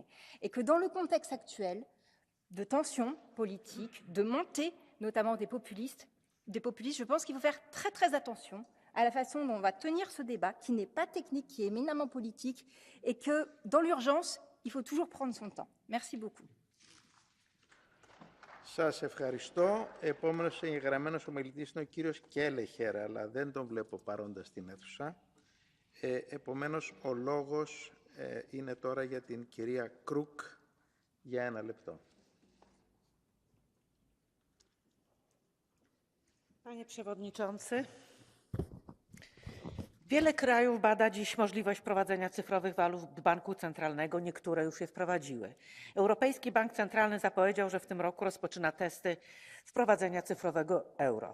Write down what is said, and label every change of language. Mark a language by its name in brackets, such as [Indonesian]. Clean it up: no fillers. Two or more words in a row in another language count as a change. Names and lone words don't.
[French] Et que dans le contexte actuel de tensions politiques, de montée notamment des populistes, je pense qu'il faut faire très très attention à la façon dont on va tenir ce débat, qui n'est pas technique, qui est éminemment politique, et que dans l'urgence, il faut toujours prendre son temps. Merci beaucoup. [Greek] Σας ευχαριστώ. Επόμενος εγγεγραμμένος ομιλητής είναι ο κύριος Κέλεχερ, αλλά δεν τον βλέπω παρόντα στην αίθουσα. Επομένως, ο λόγος είναι τώρα για την κυρία Κρούκ για 1 λεπτό. [Polish] Panie Przewodniczący, wiele krajów bada dziś możliwość wprowadzenia cyfrowych walut banku centralnego. Niektóre już je wprowadziły. Europejski Bank Centralny zapowiedział, że w tym roku rozpoczyna testy wprowadzenia cyfrowego euro.